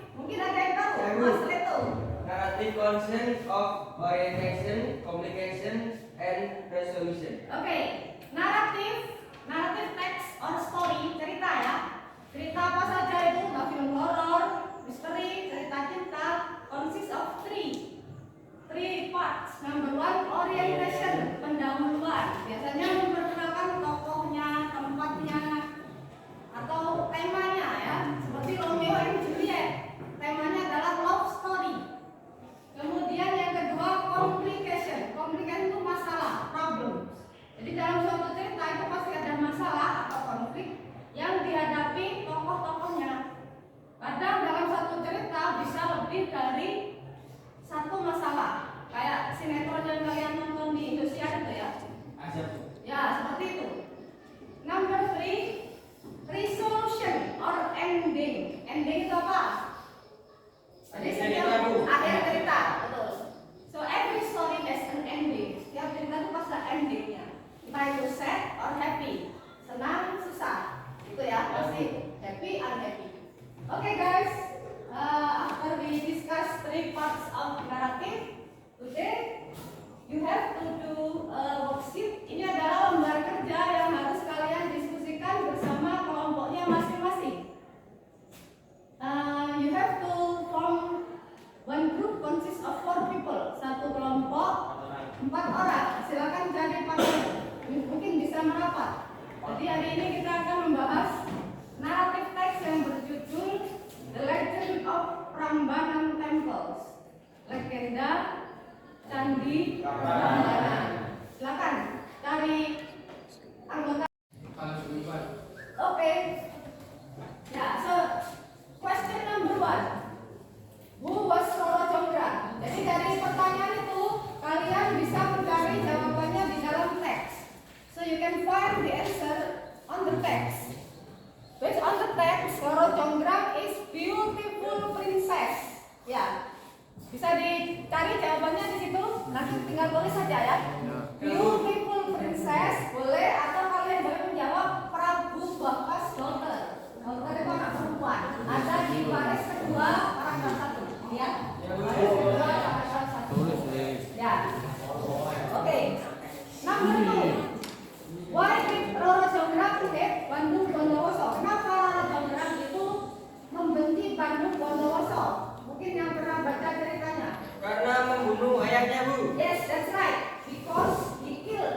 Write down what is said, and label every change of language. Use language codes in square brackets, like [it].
[id] Mungkin ada yang tahu, Mas Leto. [en] Narrative consists of orientation, communication, and resolution. Okay, narrative text or story, [id] cerita ya. Cerita apa saja itu? Entah film horor, misteri, cerita cinta, [en] consists of three parts. Number one, orientation, [id] pendahuluan. Biasanya memperkenalkan tokohnya, tempatnya, atau temanya ya. Seperti Romeo and Juliet, temanya adalah love story. Kemudian yang kedua, complication. Complication itu masalah, problem. Jadi dalam suatu cerita itu pasti ada masalah atau konflik yang dihadapi tokoh-tokohnya. Kadang dalam satu cerita bisa lebih dari satu masalah. Kayak sinetron yang kalian nonton di Indosiar itu ya. Ya, seperti itu. [en] Number three, resolution or ending. [id] Ending itu apa? Jadi setiap akhir cerita, betul. [en] So every story has an ending. [id] Setiap cerita itu pasti ada endingnya. Entah itu [en] sad or happy, [id] senang, susah, itu ya pasti happy, unhappy. [en] Okay guys, after we discuss three parts of narrative, today you have to do a worksheet. [id] Ini adalah lembar kerja yang harus kalian diskusikan bersama kelompoknya masing-masing. [en] You have to form one group consists of 4 people. [id] Satu kelompok 4 orang. Silakan jadi partner. Mungkin bisa merapat. Jadi hari ini kita akan membahas narrative text yang berjudul The Legend of Prambanan Temples. Legenda Candi Prambanan. Silakan cari anggota. Okay. [en] Ya, so question number 1. Who was Roro Jonggrang? [id] Jadi dari pertanyaan itu kalian bisa mencari jawabannya di dalam teks. [en] So you can find the answer on the text. Based on the text, Roro Jonggrang is beautiful princess. [id] Ya, bisa dicari jawabannya di situ. Nanti tinggal tulis saja ya. [en] Beautiful princess [id] boleh, atau kalian boleh menjawab Prabu Bakas daughter. Daughter itu anak perempuan. Ada di baris kedua paragraf 1. Ya. Baris kedua paragraf 1. Ya. Oke. [en] Number 2. Why did Roro Jonggrang hate Bandung Bondowoso? [id] Kenapa Roro Jonggrang itu membenci Bandung Bondowoso? Mungkin yang pernah baca ceritanya. Karena membunuh ayahnya, Bu. [en] Yes, that's right. Because he